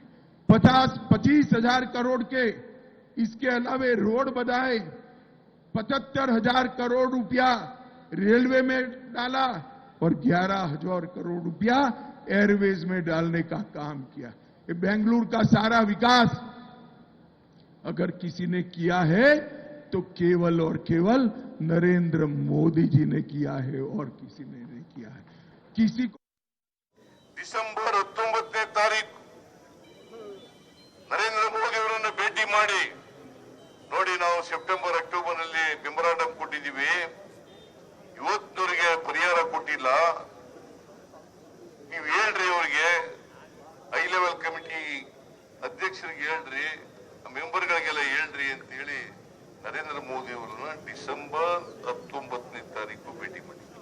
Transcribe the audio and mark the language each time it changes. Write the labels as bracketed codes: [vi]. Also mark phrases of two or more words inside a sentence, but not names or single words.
[hi] 25,000 करोड़ के इसके अलावे रोड बनाए, 75,000 करोड़ रुपया रेलवे में डाला और 11,000 करोड़ रुपया एयरवेज में डालने का काम किया। बेंगलुरु का सारा विकास अगर किसी ने किया है तो केवल और केवल नरेंद्र मोदी जी ने किया है और किसी ने नहीं किया है। किसी को [kn] ಡಿಸೆಂಬರ್ 19ನೇ ತಾರೀಕು ನರೇಂದ್ರ ಮೋದಿ ಅವರನ್ನು ಭೇಟಿ ಮಾಡಿ ನೋಡಿ, ನಾವು ಸೆಪ್ಟೆಂಬರ್ ಅಕ್ಟೋಬರ್ ನಲ್ಲಿ ಮೆಮೊರಾಂಡಮ್ ಕೊಟ್ಟಿದ್ದೀವಿ. ಇವತ್ತಿನವರಿಗೆ ಪರಿಹಾರ ಕೊಟ್ಟಿಲ್ಲ. ನೀವು ಹೇಳ್ರಿ, ಅವರಿಗೆ [en] high level committee [kn] ಅಧ್ಯಕ್ಷರಿಗೆ ಹೇಳ್ರಿ, ಮೆಂಬರ್ಗಳಿಗೆಲ್ಲ ಹೇಳ್ರಿ ಅಂತ ಹೇಳಿ ನರೇಂದ್ರ ಮೋದಿ ಅವರನ್ನ ಡಿಸೆಂಬರ್ 19ನೇ ತಾರೀಕು ಭೇಟಿ ಮಾಡಿದ್ರು.